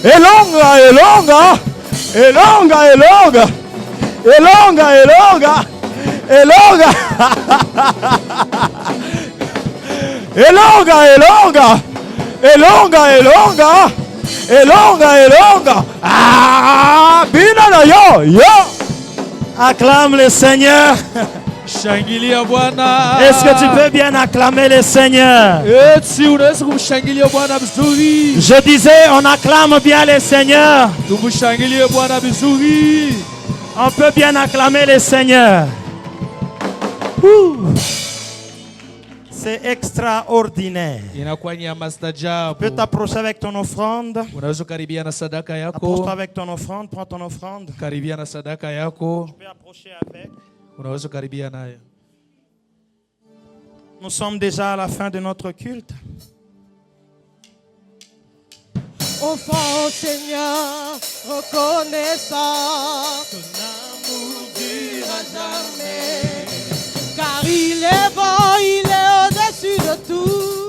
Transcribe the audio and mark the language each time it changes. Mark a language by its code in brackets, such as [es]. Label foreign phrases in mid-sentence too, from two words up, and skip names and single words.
[ln] Elonga, elonga. Elonga, elonga. Elonga, elonga. Elonga. Elonga, elonga. Elonga, elonga. Elonga, elonga. Ah, binana yo, yo. [fr] Acclame le Seigneur. [sw] Shangilia Bwana. [fr] Est-ce que tu peux bien acclamer le Seigneur? [sw] Eti unaweza kumshangilia Bwana vizuri. [fr] Je disais, on acclame bien le Seigneur. [sw] Tumshangilie Bwana vizuri. [fr] On peut bien acclamer le Seigneur. C'est extraordinaire. [sw] Inakuwa ni ya maajabu. [fr] Tu peux t'approcher avec ton offrande. [sw] Unaweza karibia na sadaka yako. [fr] Approche-toi avec ton offrande, prends ton offrande. [sw] Karibia na sadaka yako. [fr] Tu peux approcher avec. [sw] Unaweza karibia nayo. [fr] Nous sommes déjà à la fin de notre culte. Offrons au Seigneur, reconnaissant ton amour durera jamais. Car il est bon, il est au-dessus de tout.